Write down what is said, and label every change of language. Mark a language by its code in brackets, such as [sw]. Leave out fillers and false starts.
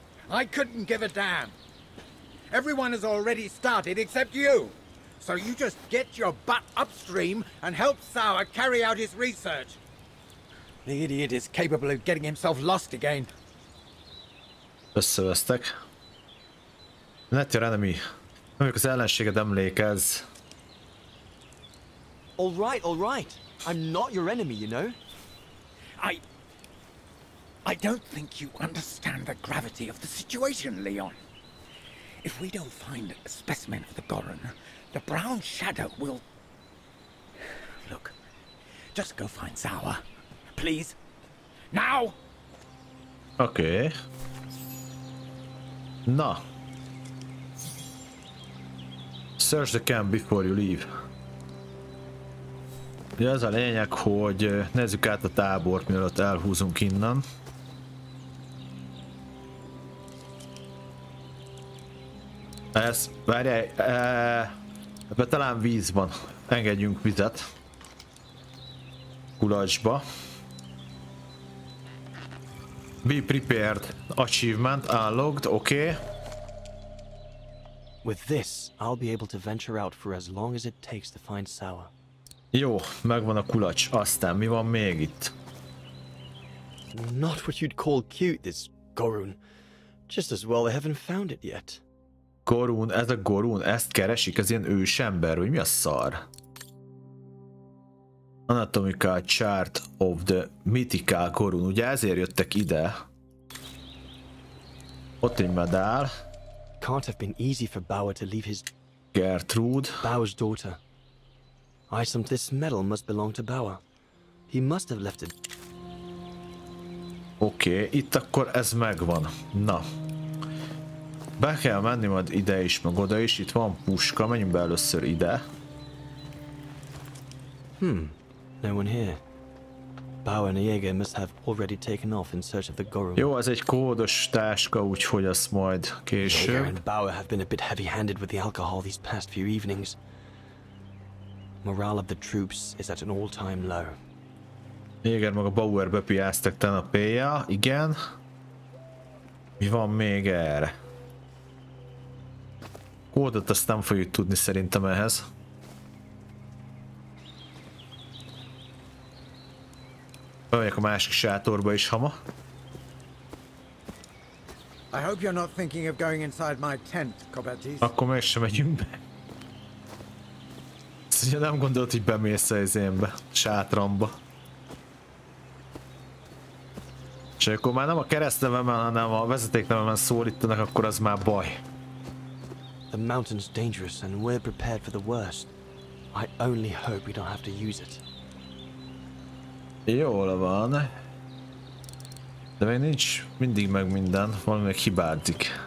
[en] I couldn't give a damn. Everyone has already started except you. So you just get your butt upstream and help Sauer carry out his research. The idiot is capable of getting himself lost again. [hu] Összevesztek. [en] Let your enemy. [hu] Mondjuk az ellenséged emlékez. [en] All right. I'm not your enemy, you know. I don't think you understand the gravity of the situation, Leon. If we don't find a specimen of the Goron, the Brown Shadow will... Look, just go find Sauer. Please. Now! [hu] Oké. Na. [en] Search the camp before you leave. [hu] Ugye az a lényeg, hogy nézzük át a tábort, mielőtt elhúzunk innen. Ez, várjál, ebben talán víz van. Engedjünk vizet. Kulacsba. [en] Be prepared. Achievement unlocked, oké. With this, I'll be able to venture out for as long as it takes to find Sauer. [hu] Jó, megvan a kulacs. Aztán mi van még itt? [en] Not what you'd call cute, this Gorun. Just as well they haven't found it yet. [hu] Gorun, ez a Gorun, ezt keresik, ez ilyen ősember, hogy mi a szar? [en] Anatomical chart of the mythical Gorun, [hu] ugye ezért jöttek ide. Ott egy medál. [en] Can't have been easy for Bauer to leave his... Gertrude. Bauer's daughter. This medal must belong to Bauer. He must have left it. [hu] Oké, itt akkor ez megvan. Na. Be kell menni majd ide is, meg oda is. Itt van puska, menjünk be először ide. [en] No one here. Bauer and Jaeger must have already taken off in search of the Gorun. [hu] Jó, ez egy kódos táska, úgyhogy azt majd később. [en] Jaeger and Bauer have been a bit heavy-handed with the alcohol these past few evenings. Morale of the troops is at an all-time low. [hu] Jaeger meg a Bauer bepiáztak tegnap éjjel, igen. Mi van még erre? Kódot azt nem fogjuk tudni szerintem ehhez. Bemegyek a másik sátorba is hama. [en] I hope you're not thinking of going inside my tent, Kobatis. [hu] Akkor mégsem megyünk be. Ezt ugye nem gondolt, hogy bemész az énbe, sátramba. És akkor már nem a keresztnevemen, hanem a vezetéknevemen szólítanak, akkor az már baj. [en] The mountain's dangerous and we're prepared for the worst. I only hope we don't have to use it. [hu] Jól van. De még nincs mindig meg minden, valami még hibázik.